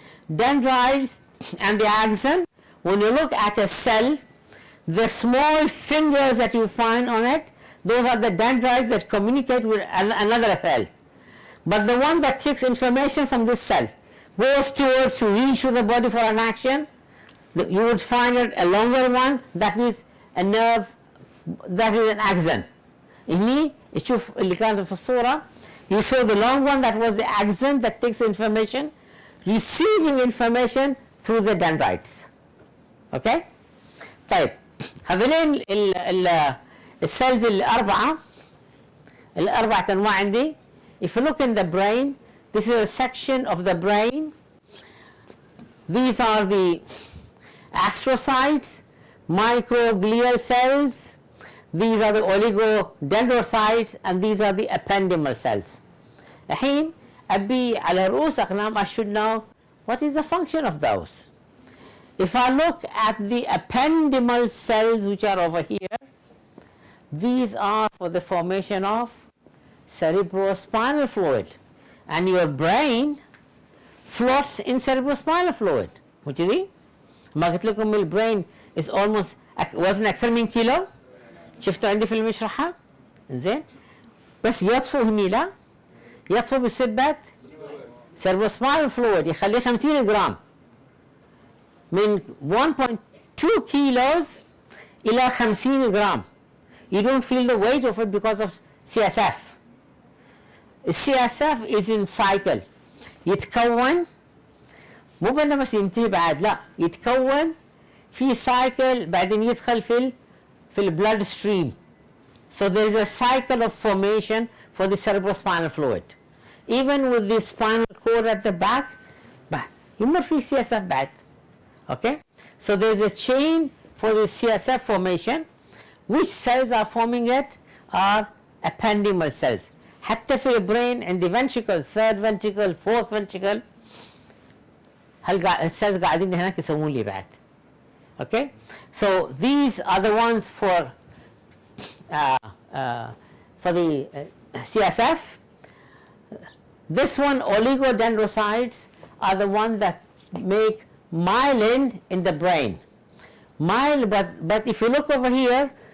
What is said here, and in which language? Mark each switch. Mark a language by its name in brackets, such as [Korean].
[English] dendrites and the axon, when you look at a cell, the small fingers that you find on it, those are the dendrites that communicate with another cell. But the one that takes information from this cell goes towards to reach to the body for an action, you would find it a longer one, that is a nerve, that is an axon. [Arabic] هني تشوف اللي كانت في الصورة. [English] You saw the long one, that was the axon that takes information, receiving information through the dendrites. Okay? [Arabic] طيب هذولين السيلز الأربعة أنواع عندي. [English] If you look in the brain, this is a section of the brain. These are the astrocytes, microglial cells. These are the oligodendrocytes and these are the ependymal cells. [Arabic] الحين أبي على رؤوس أقلام [English] I should know what is the function of those. If I look at the ependymal cells which are over here, these are for the formation of cerebrospinal fluid, and your brain floats in cerebrospinal fluid. which is [Arabic] ما قلت لكم البرين [English] is almost [Arabic] وزن أكثر من كيلو. شفتوا عندي في المشرحة زين. بس يطفو هني لا يطفو بسبة cerebrospinal fluid يخليه 50 جرام من 1.2 kilos إلى 50 جرام. [English] You don't feel the weight of it because of CSF. CSF is in cycle. [Arabic] يتكون مو بأنه بس ينتهي بعد لا يتكون في cycle بعدين يدخل في البلاد stream. [English] So there is a cycle of formation for the cerebrospinal fluid. Even with the spinal cord at the back [Arabic] يمر في [English] CSF [Arabic] بعد. [English] Okay? So there is a chain for the CSF formation. Which cells are forming it are ependymal cells. [Arabic] حتى في البرين عندي ventricle, [English] third ventricle, fourth ventricle. [Arabic] السيلز قاعدين هناك يسوون لي بعد. [English] Okay? So these are the ones for the CSF. This one, oligodendrocytes, are the ones that make myelin in the brain. But if you look over here,